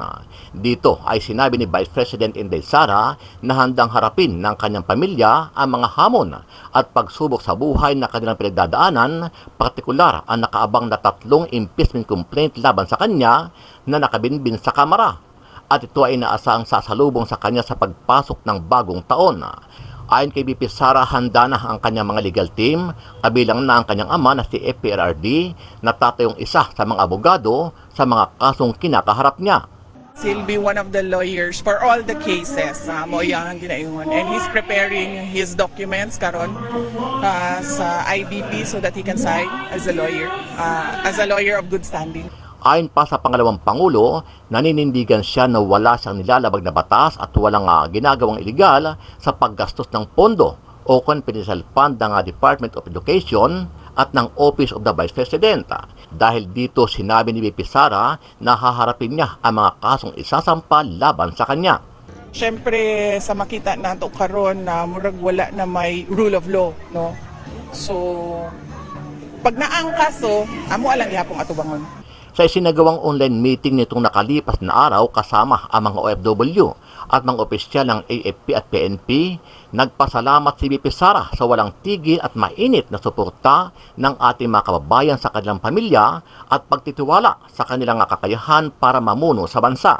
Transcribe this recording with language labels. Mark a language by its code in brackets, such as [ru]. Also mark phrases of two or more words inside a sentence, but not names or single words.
[tl] Dito ay sinabi ni Vice President Inday Sara na handang harapin ng kanyang pamilya ang mga hamon at pagsubok sa buhay na kanilang pinagdadaanan, partikular ang nakaabang na 3 impeachment complaint laban sa kanya na nakabinbin sa Kamara. At ito ay inaasahang sasalubong sa kanya sa pagpasok ng bagong taon. Ayon kay VP Sara, handa na ang kanyang mga legal team, kabilang na ang kanyang ama na si FPRRD, na tatayong isa sa mga abogado sa mga kasong kinakaharap niya. [en] He'll be one of the lawyers for all the cases [ceb] mo yang ginayuhan, [en] and he's preparing his documents [ceb] karon sa [en] IBP so that he can sign as a lawyer of good standing. [tl] Ayon pa sa pangalawang Pangulo, naninindigan siya na wala siyang nilalabag na batas at walang ginagawang iligal sa paggastos ng pondo o confidential fund ng Department of Education at ng Office of the Vice President. Dahil dito sinabi ni VP Sara na haharapin niya ang mga kasong isasampa laban sa kanya. [ceb] Siyempre, sa makita nato karon na murag wala na may [en] rule of law, [ceb] no? So, pag naang kaso, amo alang ihapong atubangon. [tl] Sa isinagawang online meeting nitong nakalipas na araw kasama ang mga OFW at mga opisyal ng AFP at PNP, nagpasalamat si VP Sara sa walang tigil at mainit na suporta ng ating mga kababayan sa kanilang pamilya at pagtitiwala sa kanilang kakayahan para mamuno sa bansa.